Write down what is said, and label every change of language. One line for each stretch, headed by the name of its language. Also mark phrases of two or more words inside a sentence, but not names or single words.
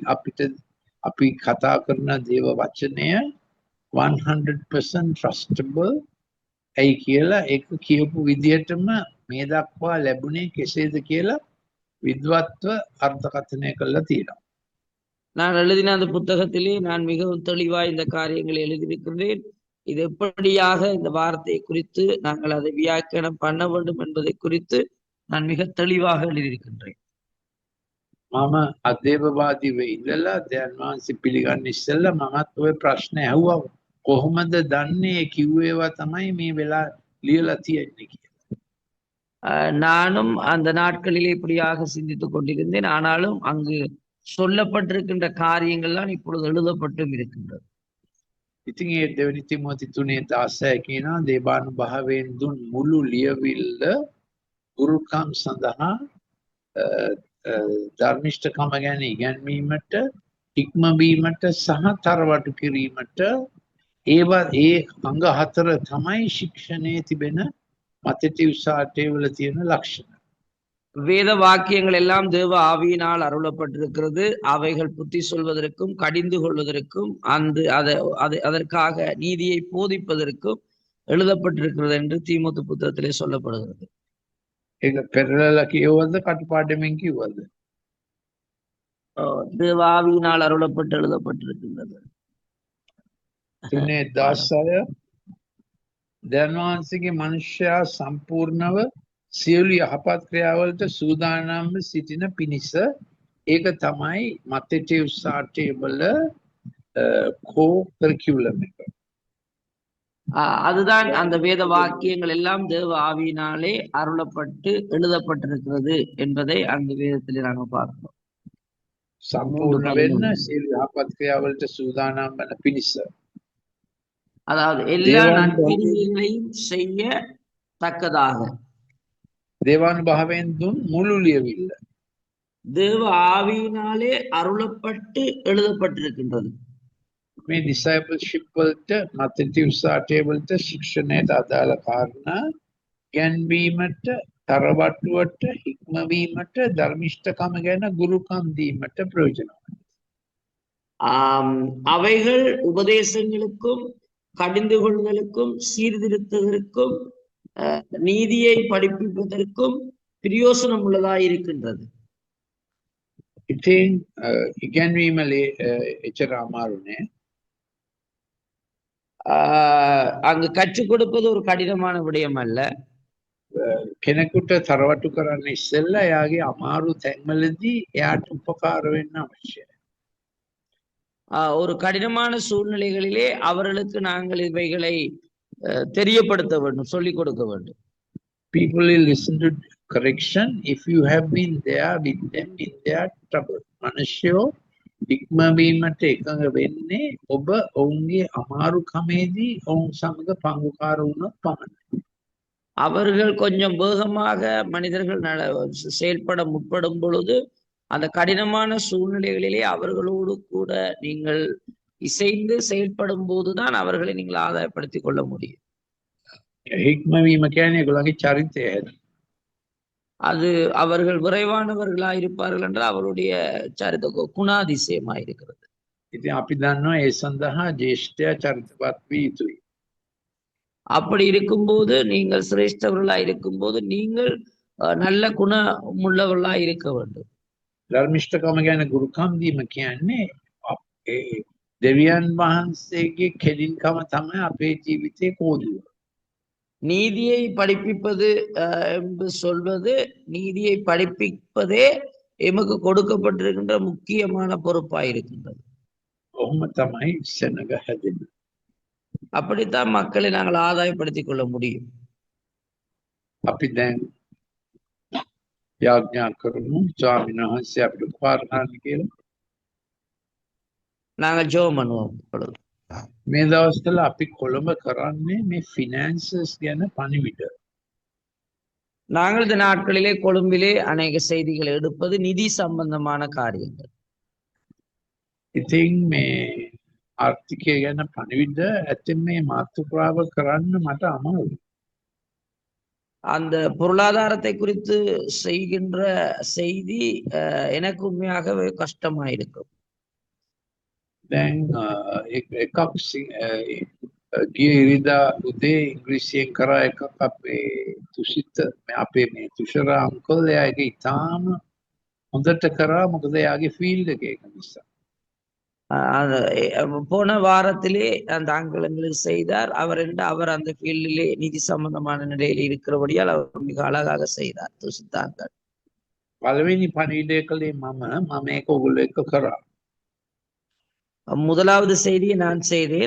Sinhala: ඇයි අපි කතා කරන දේව වචනය 100% trustable ඇයි කියලා ඒක කියපු විදිහටම මේ දක්වා ලැබුණේ කෙසේද කියලා විද්වත්ව අර්ථකථනය කළා තියෙනවා.
Tamil: நான் எழுதின அந்த புத்தகத்திலே நான் மிகவும் தெளிவாய் இந்த காரியங்களை எழுதியிருக்கிறேன். இது எப்படியாக இந்த வார்த்தையை குறித்து நாங்கள் அதை வியாக்கியானம் பண்ண வேண்டும் என்பதை குறித்து நான் மிக தெளிவாக எழுதியிருக்கின்றேன்.
Sinhala: මම අදේවවාදීව ඉඳලා දැන් වහන්සේ පිළිගන්න ඉස්සෙල්ලා මමත් ওই ප්‍රශ්න ඇහුවා කොහොමද දන්නේ කිව්වේවා තමයි මේ වෙලා ලියලා තියෙන්නේ කියලා.
Tamil: நானும் அந்த நாட்களிலே இப்படியாக சிந்தித்துக் கொண்டிருந்தேன். ஆனாலும் அங்கு சொல்லப்பட்டிருக்கின்ற காரியங்கள்லாம் இப்பொழுது எழுதப்பட்டும் இருக்கின்றது.
Sinhala: ඉතින් ඒ දෙවෙනි තිමෝති 3:16 කියනවා දේවානුභාවයෙන් දුන් මුළු ලියවිල්ල ගුරුකම් සඳහා ධර්මිෂ්ඨකම ගැන ඉගැන්වීමට ඉක්මවීමට සහ තරවටු කිරීමට ඒවා ඒ අංග හතර තමයි ශික්ෂණයේ තිබෙන මතති උසාටේ වල තියෙන ලක්ෂණ.
Tamil: வேத வாக்கியங்கள் எல்லாம் தேவ ஆவியினால் அருளப்பட்டிருக்கிறது. அவைகள் புத்தி சொல்வதற்கும் கடிந்து கொள்வதற்கும் அதற்காக நீதியை போதிப்பதற்கும் எழுதப்பட்டிருக்கிறது என்று தீமோத்து புத்தகத்திலே சொல்லப்படுகிறது.
Sinhala: ඒක පෙරලලා කියවද කටපාඩමින් කිව්වද?
Tamil: தேவ ஆவியினால் අරුලப்பட்டு எழுதப்பட்டிருக்கின்றது.
Sinhala: 3:16 ධර්මවංශිකේ මනුෂ්‍යයා සම්පූර්ණව සියලු යහපත් ක්‍රියාවලට සූදානම්ව සිටින පිණිස ඒක තමයි මතේ උසාටේ වල
English: core curriculum
Sinhala: එක.
Tamil: அதுதான் அந்த வேத வாக்கியங்கள் எல்லாம் தேவ ஆவியினாலே அருளப்பட்டு எழுதப்பட்டிருக்கிறது என்பதை அந்த வேதத்திலே நாங்கள் பார்க்கிறோம்.
Sinhala: සම්පූර්ණ වෙන්න සියලු යහපත් ක්‍රියාවලට සූදානම් වන පිණිස.
Tamil: அதாவது எல்லா நற்கிரியைகளையும் செய்ய தக்கதாக
Sinhala: දේවානුභාවයෙන් දුන් මුළු ලියවිල්ල.
Tamil: தேவ ஆவியினாலே அருளப்பட்டு எழுதப்பட்டிருக்கின்றது.
Sinhala: මේ discipleship වලට මතේ උසාටේ වලට ශික්ෂණයට අදාළ කාරණා ගැන්වීමට තරවටුවට හික්මවීමට ධර්මිෂ්ඨකම ගැන ගුරුකම් දීමට ප්‍රයෝජනවත්.
Tamil: அவைகள் உபதேசங்களுக்கும் கடிந்து கொள்வதற்கும் சீர்திருத்ததற்கும் நீதியை படிப்பிப்பதற்கும் பிரயோசனம் உள்ளதாக இருக்கின்றது.
Sinhala: ඉතින් ඉගැන්වීමලේ එච්චර අමාරු නෑ.
Tamil: அங்கு கற்றுக் கொடுப்பது ஒரு கடினமான விடயம் அல்ல.
Sinhala: කෙනෙකුට තරවටු කරන්න ඉස්සෙල්ලා එයාගේ අමාරු තැන්වලදී එයාට උපකාර වෙන්න අවශ්‍යයි.
Tamil: ஒரு கடினமான சூழ்நிலைகளிலே அவர்களுக்கு நாங்கள் இவைகளை தெரியப்படுத்த வேண்டும், சொல்லிக் கொடுக்க வேண்டும்.
English: People will listen to correction if you have been there with them in their trouble.
Sinhala: මනුෂ්‍යෝ ඉක්මවීමට එකඟ වෙන්නේ ඔබ ඔවුන්ගේ අමාරු කමේදී ඔවුන් සමග පංගුකාර වුණොත් පමණයි.
Tamil: அவர்கள் கொஞ்சம் வேகமாக மனிதர்கள் செயல்பட முற்படும் பொழுது அந்த கடினமான சூழ்நிலைகளிலே அவர்களோடு கூட நீங்கள் இசைந்து செயல்படும் போதுதான் அவர்களை நீங்கள் ஆதாயப்படுத்திக் கொள்ள முடியும்.
Sinhala: හික්මවීම කියන්නේ ඒගොල්ලන්ගේ චරිතය හැද.
Tamil: அது அவர்கள் விரைவானவர்களா இருப்பார்கள் என்றால் அவருடைய சரித குணாதிசயமா இருக்கிறது.
Sinhala: ඉතින් අපි දන්නවා ඒ சந்தஹா ජේෂ්ඨයා චරිතවත් විය යුතුයි.
Tamil: அப்படி இருக்கும்போது நீங்கள் சிரேஷ்டவர்களா இருக்கும்போது நீங்கள் நல்ல குணமுள்ளவர்களா இருக்க வேண்டும்.
Sinhala: ධර්මිෂ්ඨකම ගැන ගුරුකම් දීම කියන්නේ දෙවියන් වහන්සේගේ කෙලින්කම තමයි අපේ ජීවිතේ කෝදුව.
Tamil: நீதியை படிப்பிப்பது என்று சொல்வது, நீதியை படிப்பிப்பதே எமக்கு கொடுக்கப்பட்டிருக்கின்ற முக்கியமான பொறுப்பாய் இருக்கின்றது.
Sinhala: ඔහොම තමයි සෙනග හැදෙන්නේ.
Tamil: அப்படித்தான் மக்களை நாங்கள் ஆதாயப்படுத்திக் கொள்ள முடியும்.
Sinhala: අපි දැන් යාඥා කරමු ස්වාමීන් වහන්සේ අපිට උපකාර කරන්න කියලා.
Tamil: நாங்கள் ஜெபம் பண்ணுவோம்.
Sinhala: මේ දවස්වල අපි කොළඹ කරන්නේ මේ ෆිනෑන්සස් ගැන පණිවිඩ.
Tamil: நாங்கள் இந்த நாட்களிலே கொழும்பிலே அநேக செய்திகளை எடுப்பது நிதி சம்பந்தமான காரியங்கள்.
Sinhala: ඉතින් මේ ආර්ථිකය ගැන පණිවිඩ ඇතින් මේ මාතෘකාව කරන්න මට අමාරුයි.
Tamil: அந்த பொருளாதாரத்தை குறித்து செய்கின்ற செய்தி எனக்கு உண்மையாகவே கஷ்டமா இருக்கும்.
Sinhala: දැන් එකක් ගිය ඉරිදා උදේ ඉංග්‍රීසියෙන් කරා එකක් අපේ තුසිත අපේ මේ තුෂර අංකල් එයා ඒක ඉතාම හොඳට කරා මොකද එයාගේ ෆීල්ඩ් එක ඒක නිසා.
Tamil: போன வாரத்திலே அந்த ஆங்கிள் எங்களுக்கு செய்தார். அவர் அந்த ஃபீல்டிலே நிதி சம்பந்தமான நிலையில் இருக்கிறபடியால் அவர் மிக அழகாக செய்தார் துசித்தாங்கள்.
Sinhala: පළවෙනි පණිවිඩය කළේ මම ඒක ඔයගොල්ලෝ එක්ක කරා.
Tamil: முதலாவது செய்தியை நான் செய்தேன்.